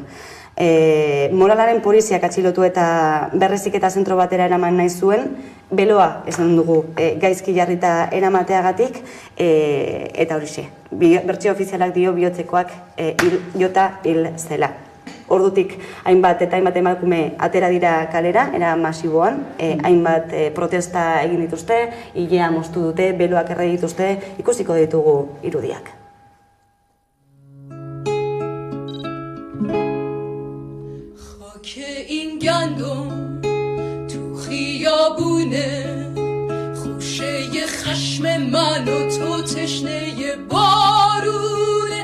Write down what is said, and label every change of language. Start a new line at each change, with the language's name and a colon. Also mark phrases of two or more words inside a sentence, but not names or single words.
Basque: Moralaren poliziak atxilotu eta berreziketa zentro batera eraman nahi zuen, beloa esan dugu gaizki jarrita eramateagatik, eta horixe, bertsio ofizialak dio bihotzekoak jota hil zela. Ordutik, hainbat eta hainbat emakume atera dira kalera, era masiboan, hainbat protesta egin dituzte, ilea moztu dute, beloak erre dituzte, ikusiko ditugu irudiak.
Persian: این گندم تو خیابونه خوشه خشم من و تو تشنه بارونه